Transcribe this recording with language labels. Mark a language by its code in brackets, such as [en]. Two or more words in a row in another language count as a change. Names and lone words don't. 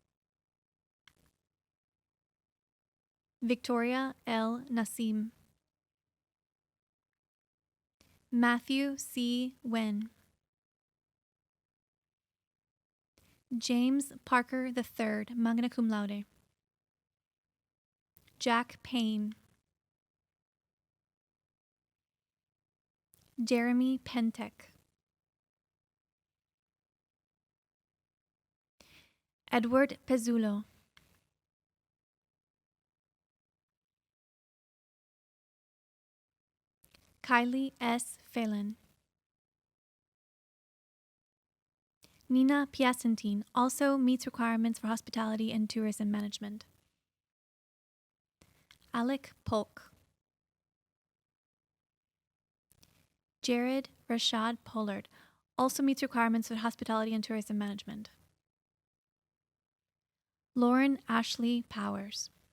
[en] Victoria L. Nassim. Matthew C. Wen. James Parker III, [la] magna cum laude. [en] Jack Payne. Jeremy Pentek. Edward Pezzulo. Kylie S. Phelan. Nina Piacentine also meets requirements for hospitality and tourism management. Alec Polk. Jared Rashad Pollard also meets requirements for hospitality and tourism management. Lauren Ashley Powers.